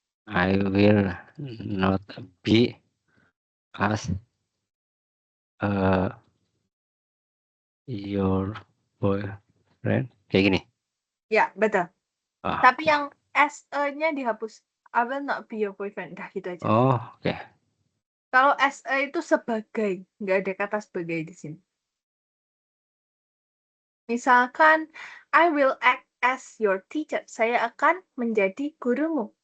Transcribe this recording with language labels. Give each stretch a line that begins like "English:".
English: I will not be as your boyfriend.
Indonesian: Kayak gini. Ya, betul. Oh, Tapi yang SE-nya dihapus.
English: I will not be your boyfriend.
Indonesian: Dah gitu aja. oh oke. Kalau SE itu sebagai, nggak ada kata sebagai di sini.
English: Misalkan, I will act as your teacher.
Indonesian: Saya akan menjadi gurumu.